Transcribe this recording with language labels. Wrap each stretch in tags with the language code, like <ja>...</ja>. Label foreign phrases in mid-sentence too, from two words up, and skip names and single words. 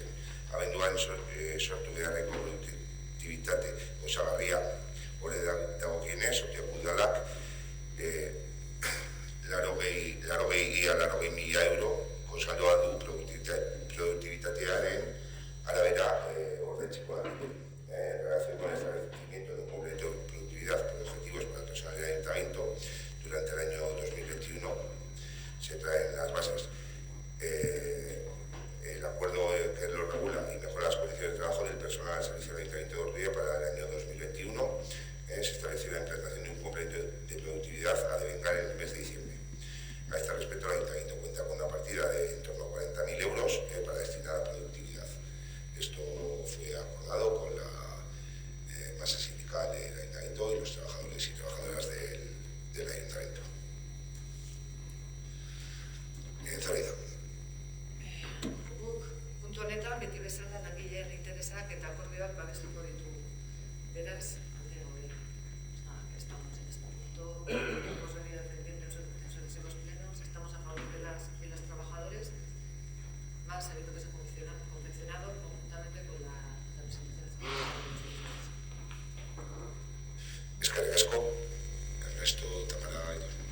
<eu>Abenduan sortu beharreko produktibitate osagarria hori dagokienez Ordiako udalak 80.000 euro konsaldoa du produktibitatearen arabera ordentzeko</eu> <es>en relación con el establecimiento de un complemento de productividad con objetivos para el personal del Ayuntamiento durante el año 2021. Se traen las bases. El acuerdo que lo regula y mejora las condiciones de trabajo del personal al servicio del Ayuntamiento de Ortuella para el año 2021. Se estableció la implantación de un complemento de productividad a devengar en el mes de diciembre. A este respecto, el Ayuntamiento cuenta con una partida de en torno a 40.000 euros para destinar a productividad. Esto fue acordado con la masa sindical del Ayuntamiento y los trabajadores y trabajadoras del Ayuntamiento. Zoraida.</es> <eu>Puntu honetan, beti bezala langileen interesak eta akordioak babestuko ditugu. Beraz, alde hori.</eu> <es>Estamos en este punto, hemos venido defendiendo en sucesivos plenos, estamos a favor de las trabajadores, más sabiendo que se ha confeccionado conjuntamente con la representación nacional.</es> <eu>Eskerrik asko, Ernesto, Tamara y</eu>